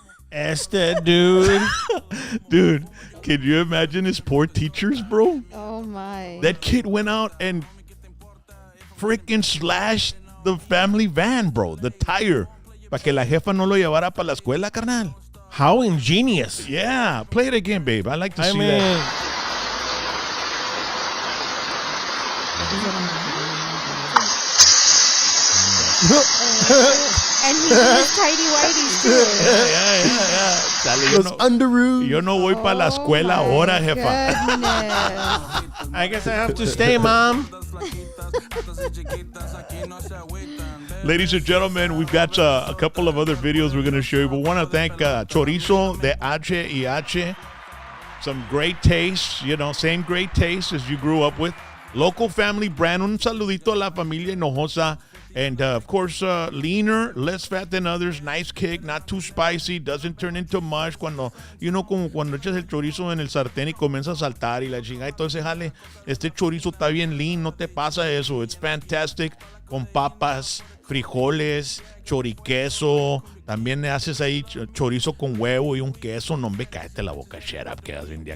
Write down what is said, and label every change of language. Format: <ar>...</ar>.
<es>Este dude.</es> <en>Dude, can you imagine his poor teachers, bro? Oh my. That kid went out and freaking slashed the family van, bro. The tire.</en> <es>Para que la jefa no lo llevara para la escuela, carnal.</es> <en>How ingenious. Yeah. Play it again, babe. I like to see mean, that. And he used tidy whities too. Yeah. Dale,</en> <es>Los underoos. yo no voy para la escuela ahora, jefa.</es> <en>Goodness. I guess I have to stay, Mom. Ladies and gentlemen, we've got a couple of other videos we're going to show you. But want to thank Chorizo de H&H. Some great taste, same great taste as you grew up with. Local family brand.</en> <es>Un saludito a la familia Hinojosa.</es> <en>And, of course, leaner, less fat than others. Nice kick, not too spicy. Doesn't turn into mush.</en> <es>Como cuando echas el chorizo en el sartén y comienza a saltar y la chingada y todo ese jale. Este chorizo está bien lean. No te pasa eso.</es> <en>It's fantastic.</en> <es>Con papas, frijoles, choriqueso. También le haces ahí chorizo con huevo y un queso. No, hombre, cállate la boca.</es> <en>Shut up.</en> <es>Quedas bien día.</es>